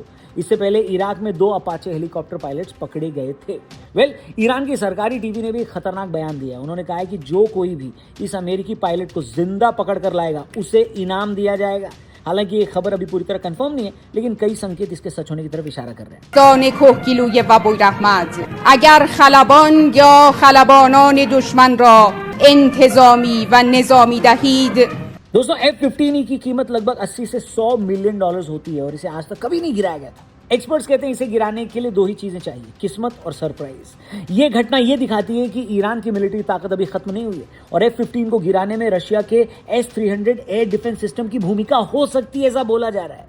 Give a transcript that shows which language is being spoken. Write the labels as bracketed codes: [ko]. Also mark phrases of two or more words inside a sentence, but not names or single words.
[hi] इससे पहले इराक में 2 अपाचे हेलीकॉप्टर पायलट्स पकड़े गए थे। ईरान की सरकारी टीवी ने भी एक खतरनाक बयान दिया है। उन्होंने कहा है कि जो कोई भी इस अमेरिकी पायलट को जिंदा पकड़ कर लाएगा उसे इनाम दिया जाएगा। हालांकि ये खबर अभी पूरी तरह कंफर्म नहीं है, लेकिन कई संकेत इसके सच होने की तरफ इशारा कर रहे हैं। [fa] دان کوهگیلوی و بویراحمد اگر خلبان یا خلبانان دشمن را انتظامی و نظامی دهید [hi] दोस्तों F-15 की कीमत लगभग 80 से 100 [en] million dollars [hi] होती है और इसे आज तक कभी नहीं गिराया गया था। एक्सपर्ट्स कहते हैं इसे गिराने के लिए 2 ही चीजें चाहिए, किस्मत और सरप्राइज। ये घटना ये दिखाती है कि ईरान की मिलिट्री ताकत अभी खत्म नहीं हुई है और F-15 को गिराने में रशिया के S-300 [en] air defense system [hi] की भूमिका हो सकती है, ऐसा बोला जा रहा है।